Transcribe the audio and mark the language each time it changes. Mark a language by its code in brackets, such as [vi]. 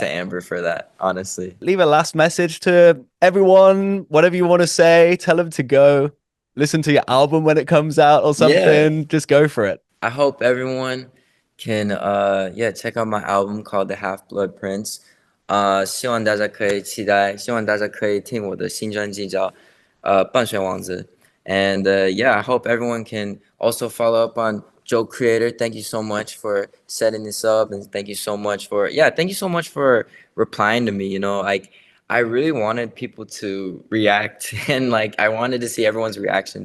[en] to Amber for that, honestly. Leave a last message to everyone, whatever you want to say. Tell them to go listen to your album when it comes out or something. Just go for it. I hope everyone can check out my album called The Half Blood Prince. [zh] 希望大家可以期待，希望大家可以听我的新专辑叫《半水王子》。 [en] And I hope everyone can also follow up on Joe Creator. Thank you so much for setting this up, and thank you so much for replying to me. You know, like I really wanted people to react, and like I wanted to see everyone's reaction.